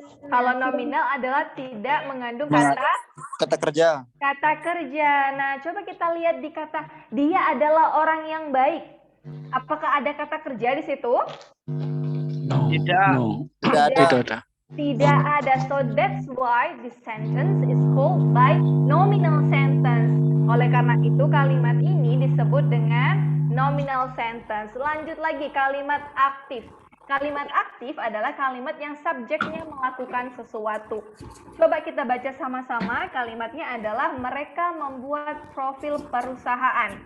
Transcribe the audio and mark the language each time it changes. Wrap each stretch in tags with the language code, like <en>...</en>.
<id>Kalau nominal adalah tidak mengandung Kata kerja. kata kerja. Nah, coba kita lihat di kata dia adalah orang yang baik. Apakah ada kata kerja di situ? Tidak. Tidak ada. Tidak ada.</id> <en>So that's why this sentence is called by nominal sentence.</en> <id>Oleh karena itu kalimat ini disebut dengan nominal sentence. Lanjut lagi kalimat aktif. Kalimat aktif adalah kalimat yang subjeknya melakukan sesuatu. Coba kita baca sama-sama. Kalimatnya adalah mereka membuat profil perusahaan.</id>